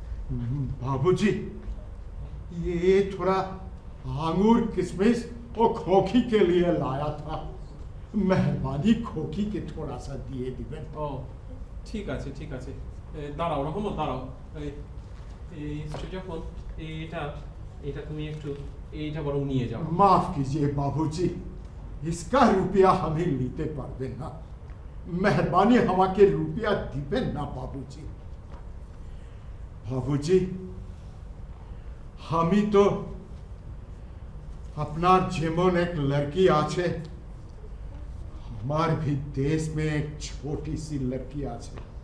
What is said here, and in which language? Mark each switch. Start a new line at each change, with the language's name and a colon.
Hindi: बाबूजी, ये थोड़ा अंगूर किशमिश और खोखी के लिए लाया था। मेहरबानी खोखी के थोड़ा सा दिए दिबेन।
Bangla: ও ঠিক আছে ঠিক আছে, দাঁড়াও রহমত দাঁড়াও। যখন এটা এটা তুমি একটু এইটা বরং নিয়ে যাও।
Hindi: माफ कीजिए बाबूजी, इसका रुपया हमें लीते पारबेन ना। मेहरबानी हमाके रुपया दिबेन ना बाबूजी। बाबूजी, हमी तो अपना जेमन एक लड़की आछे, हमार भी देश में एक छोटी सी लड़की आछे।